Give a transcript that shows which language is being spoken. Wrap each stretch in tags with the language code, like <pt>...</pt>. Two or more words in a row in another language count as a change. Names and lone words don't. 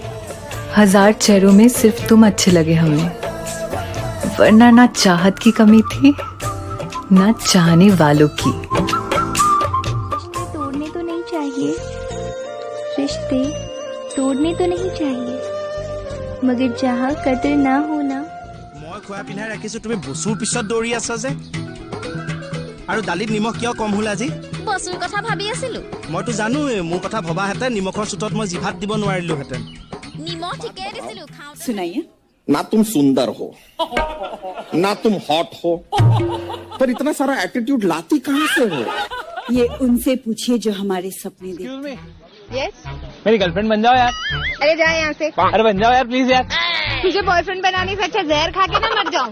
<hi>1000 चेहरों में सिर्फ तुम अच्छे लगे हमें, वरना ना चाहत की कमी थी ना चाहने वालों की। तोड़ने तो नहीं चाहिए, रिश्ते तोड़ने तो नहीं चाहिए, मगर जहाँ कदर ना होना।</hi> <as>মই খোৱা পিন্ধাই ৰাখিছো, তুমি বসুৰ পিছত দৌৰি আছা যে। আৰু দালিত নিমখ কিয় কম হ'ল আজি? বসুৰ কথা ভাবি আছিলো। মইতো জানোৱে, মোৰ কথা ভবাহেঁতেন নিমখৰ চুটত মই জিভাত দিব নোৱাৰিলোহেঁতেন। নিমখ ঠিকেই দিছিলো খাওঁতে।</as> <hi>सुनाइए। ना तुम सुंदर हो, ना तुम हॉट हो, पर इतना सारा एटीट्यूड लाती कहाँ से हो? ये उनसे पूछिए जो हमारे सपने देखते हैं। यस, मेरी गर्लफ्रेंड बन जाओ यार। अरे जा यहाँ से। अरे बन जाओ यार प्लीज यार। तुझे बॉयफ्रेंड बनाने से अच्छा जहर खा के ना मर जाऊं।</hi>